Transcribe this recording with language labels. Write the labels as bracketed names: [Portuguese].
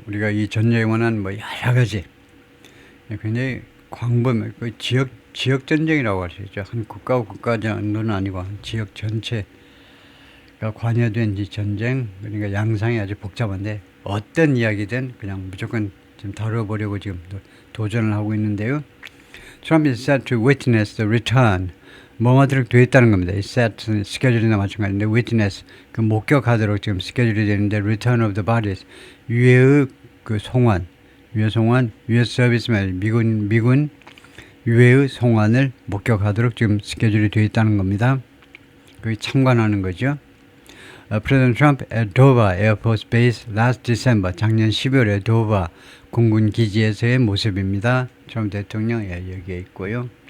[Korean] 우리가 이 전쟁에 관한 뭐 여러 가지 굉장히 광범위 그 지역 전쟁이라고 할 수 있죠. 한 국가와 국가 정도는 아니고 한 지역 전체가 관여된 이 전쟁, 그러니까 양상이 아주 복잡한데 어떤 이야기든 그냥 무조건 좀 다뤄보려고 지금 도전을 하고 있는데요. [English] Trump is set to witness the return. [Korean] 뭐하도록 되어 있다는 겁니다. 이 set 스케줄이나 마찬가지인데 witness 그 목격하도록 지금 스케줄이 되는데 [English] return of the bodies [Korean] 유해의 그 송환, 유해 송환, 유해 서비스맨 미군 유해의 송환을 목격하도록 지금 스케줄이 되어 있다는 겁니다. 거기 참관하는 거죠. [English] President Trump at Dover Air Force Base last December [Korean] 작년 12월에 도바 공군 기지에서의 모습입니다. 트럼프 대통령 여기에 있고요.